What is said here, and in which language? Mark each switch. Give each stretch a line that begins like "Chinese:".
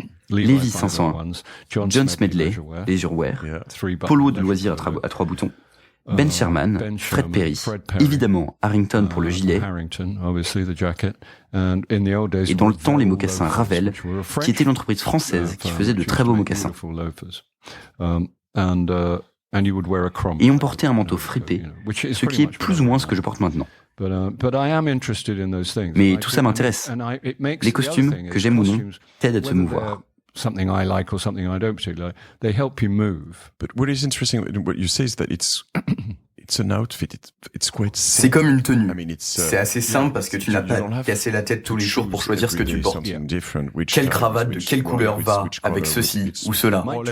French: Levi's 501, John Smedley, Leisure Wear, Polo de loisirs à 3 boutons, Ben Sherman, Fred Perry, évidemment Harrington pour le gilet, et dans le temps les mocassins Ravel, qui était l'entreprise française qui faisait de très beaux mocassins. Et on portait un manteau fripé, ce qui est plus ou moins ce que je porte maintenant. Mais tout ça m'intéresse. Les costumes, que j'aime ou non, t'aident à te mouvoir.
English: Something I like or something I don't particularly like, they help you move. But what is interesting in what you say is that it's an outfit. It's quite simple.
French: C'est comme une tenue. C'est assez simple parce que tu n'as pas à casser la tête tous les jours pour choisir ce que tu portes. Quelle cravate de quelle couleur va avec ceci ou cela.